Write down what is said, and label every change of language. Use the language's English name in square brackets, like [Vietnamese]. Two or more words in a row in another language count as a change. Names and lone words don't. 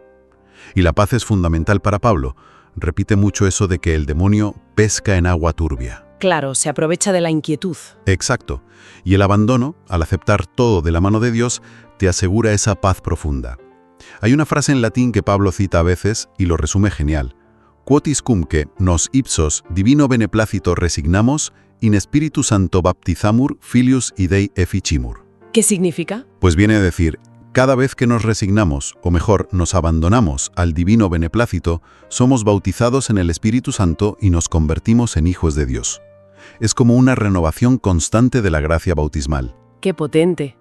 [Spanish] Y la paz es fundamental para Pablo. Repite mucho eso de que el demonio pesca en agua turbia. Claro, se aprovecha de la inquietud. Exacto. Y el abandono, al aceptar todo de la mano de Dios, te asegura esa paz profunda. Hay una frase en latín que Pablo cita a veces y lo resume genial. [Latin] Quotis cumque nos ipsos divino beneplácito resignamos in Spiritu Santo baptizamur filius Dei efficimur. [Spanish] ¿Qué significa? Pues viene a decir, cada vez que nos resignamos, o mejor, nos abandonamos al divino beneplácito, somos bautizados en el Espíritu Santo y nos convertimos en hijos de Dios. Es como una renovación constante de la gracia bautismal. ¡Qué potente!